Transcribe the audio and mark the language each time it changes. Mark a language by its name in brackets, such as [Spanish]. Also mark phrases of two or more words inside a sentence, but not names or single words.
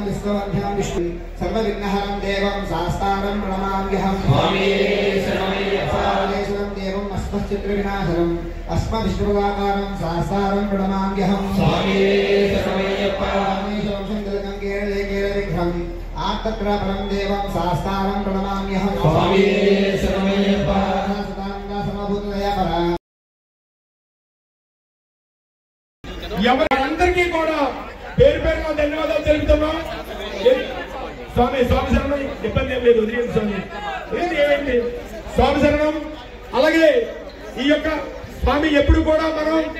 [Sanskrit] विश्ववन्ध्यं विष्णु सर्वविघ्नहरं देवं शास्तारं प्रणमाम्यहं सर्वेश्वरं देवं अस्मच्चित्रविनाशनम् अस्मद्विष्णुपदाकारं शास्तारं प्रणमाम्यहं रामेश्वरं शङ्करं केरलेकेरविघ्नम् आत्तत्रापरं देवं शास्तारं प्रणमाम्यहं समभूतदयापरा [Telugu] ఎవరందరికీ కూడా పేరు పేరున ధన్యవాదాలు తెలుపుతున్నాం. స్వామి స్వామి శరణం. ఇబ్బంది ఏం లేదు, వదిలేదు స్వామి. ఏమైంది స్వామి శరణం. అలాగే ఈ యొక్క స్వామి ఎప్పుడు కూడా మనం